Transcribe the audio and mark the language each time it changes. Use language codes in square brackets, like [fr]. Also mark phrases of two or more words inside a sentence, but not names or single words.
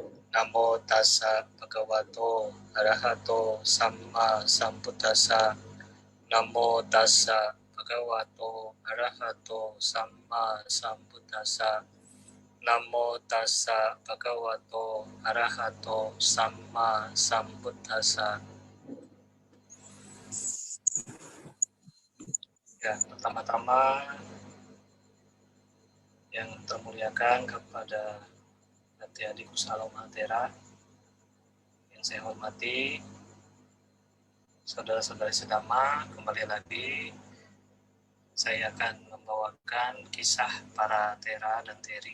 [pi] Namo tassa bhagavato arahato samma sambuddhassa. Namo tassa bhagavato arahato samma sambuddhassa. Namo tassa bhagavato arahato samma sambuddhassa. [id] Ya, pertama-tama yang termuliakan kepada adik-adikku Salam Altera yang saya hormati, saudara-saudari sedama, kembali lagi saya akan membawakan kisah para Tera dan Teri.